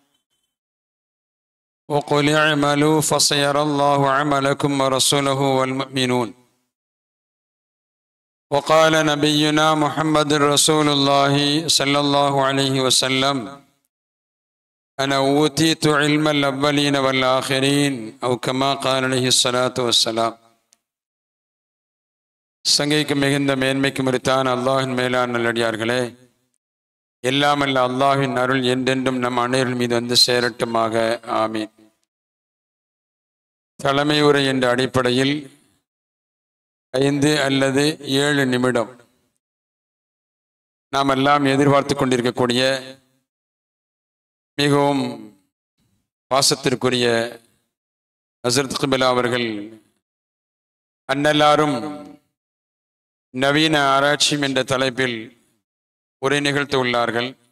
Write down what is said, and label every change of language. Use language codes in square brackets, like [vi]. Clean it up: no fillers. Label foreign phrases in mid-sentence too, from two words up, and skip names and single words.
[ar] وقل اعملوا فسيرى الله عملكم ورسوله والمؤمنون. وقال نبينا محمد رسول الله صلى الله عليه وسلم: أنا أوتيت علم الأولين والآخرين، أو كما قال عليه الصلاة والسلام. [ta] சங்கைக்கு மிகுந்த மேன்மைக்கு முறித்தான அல்லாஹின் மேலான நல்லடியார்களே, எல்லாமல்ல அல்லாஹின் அருள் என்றென்றும் நம் அனைவர்கள் மீது வந்து சேரட்டுமாக. ஆமீன். தலைமை உரை என்ற அடிப்படையில் 5 அல்லது 7 நிமிடம் நாம் எல்லாம் எதிர்பார்த்து கொண்டிருக்கக்கூடிய மிகவும் பாசத்திற்குரிய ஹஸ்ரத் கிபிலா அவர்கள் அன்னலாரும் நவீன ஆராய்ச்சியும் என்ற தலைப்பில் உரை நிகழ்த்த உள்ளார்கள்.